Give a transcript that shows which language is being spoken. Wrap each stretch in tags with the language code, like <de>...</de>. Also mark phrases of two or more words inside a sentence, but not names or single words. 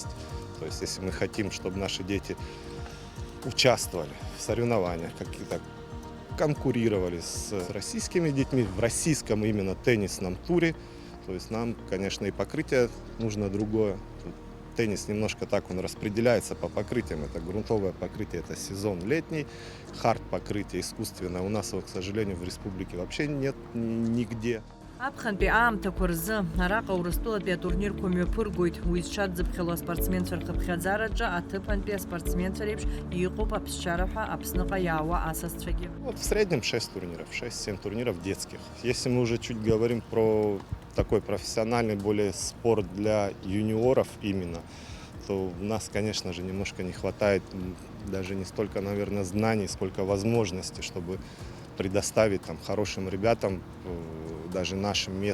<ru>То есть, если мы хотим, чтобы наши дети участвовали в соревнованиях, какие-то конкурировали с российскими детьми в российском именно теннисном туре. То есть нам, конечно, и покрытие нужно другое. Теннис немножко так он распределяется по покрытиям. Это грунтовое покрытие, это сезон летний, хард покрытие искусственное. У нас его, к сожалению, в республике вообще нет нигде.</ru> <ab>Аԥхынтәи аамҭақәа рзы араҟа Урыстәылатәи атурнир мҩаԥыргоит. Уи зҽадзыԥхьало аспортсменцәа рхыԥхьаӡараҿы аҭыԥантәи аспортсменцәа реиԥш иҟоуп аԥсшьара ҳәа Аԥсныҟа иаауа асасцәагьы.</ab> <ru>В среднем 6 турниров, 6-7 турниров детских. Если мы уже чуть говорим про такой профессиональный более спорт для юниоров именно, то у нас, конечно же, немножко не хватает даже не столько, наверное, знаний, сколько возможностей, чтобы предоставить там хорошим ребятам, даже нашим местным.</ru>